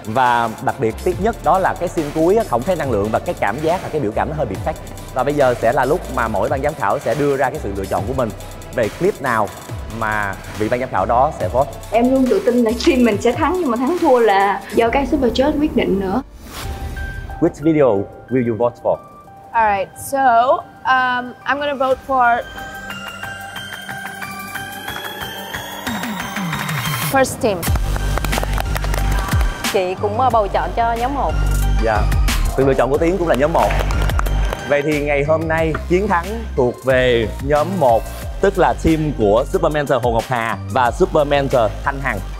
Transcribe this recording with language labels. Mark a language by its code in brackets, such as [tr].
[vi] Và đặc biệt tiếc nhất đó là cái scene cuối á, không thấy năng lượng và cái cảm giác và cái biểu cảm nó hơi bị fake. Và bây giờ sẽ là lúc mà mỗi ban giám khảo sẽ đưa ra cái sự lựa chọn của mình về clip nào mà vị ban giám khảo đó sẽ vote. Em luôn tự tin là team mình sẽ thắng, nhưng mà thắng thua là do các super judge quyết định nữa. [en] Which video will you vote for? Alright, so I'm gonna vote for first team. [vi] Chị cũng bầu chọn cho nhóm 1. Dạ, sự lựa chọn của Tiến cũng là nhóm 1. Vậy thì ngày hôm nay chiến thắng thuộc về nhóm 1, tức là team của Super Mentor Hồ Ngọc Hà và Super Mentor Thanh Hằng.